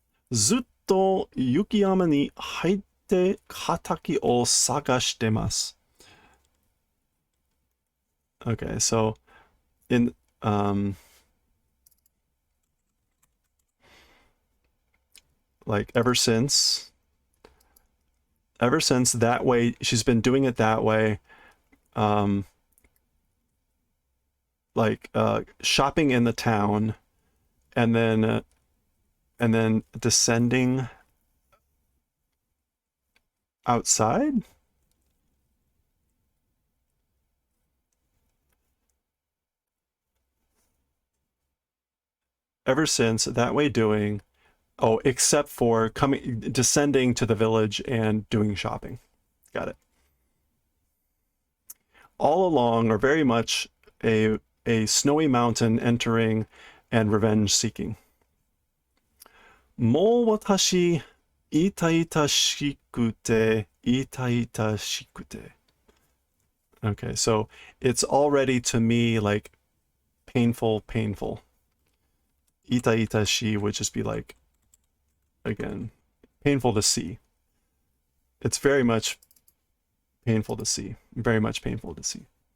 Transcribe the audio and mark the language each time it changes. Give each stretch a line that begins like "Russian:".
Japanese: ずっと雪山に入って畑を探してます。
English: Okay, so in like ever since that way, she's been doing it that way. Um, like shopping in the town, and then descending outside. Ever since that way doing, oh, except for descending to the village and doing shopping. Got it. All along are very much a snowy mountain entering and revenge seeking.
Japanese: もう私、痛々しくて、痛々しくて.
English: Okay, so it's already to me like painful. 痛々し would just be like, again, painful to see. It's very much painful to see. Very much painful to see.